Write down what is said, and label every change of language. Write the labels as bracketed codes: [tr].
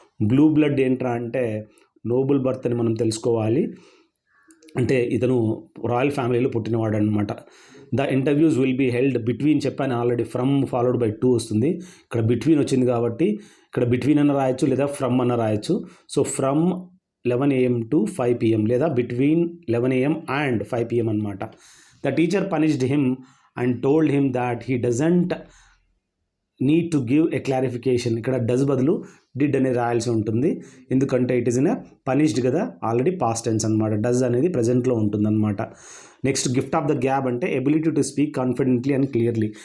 [te] Blue blood ఏంట్రా అంటే Nobel birth అని మనం తెలుసుకోవాలి. అంటే ఇతను రాయల్ ఫ్యామిలీలో పుట్టినవాడు అనమాట. [en] the interviews will be held between, [te] చెప్పాను ఆల్రెడీ, ఫ్రమ్ ఫాలోడ్ బై 2 వస్తుంది. ఇక్కడ బిట్వీన్ వచ్చింది కాబట్టి ఇక్కడ బిట్వీన్ అన్న రాయొచ్చు లేదా ఫ్రమ్ అన్న రాయొచ్చు. [en] So from 11 AM to 5 PM లేదా between 11 AM and 5 PM అనమాట. The teacher punished him and told him that he doesn't need to give a clarification. [te] ఇక్కడ డస్ బదులు డిడ్ అనేది రాయాల్సి ఉంటుంది, ఎందుకంటే [en] it is in a punished [te] కదా, already past tense అనమాట. డస్ అనేది ప్రజెంట్లో ఉంటుందన్నమాట. Next, gift of the gap అంటే [en] Ability to speak confidently and clearly.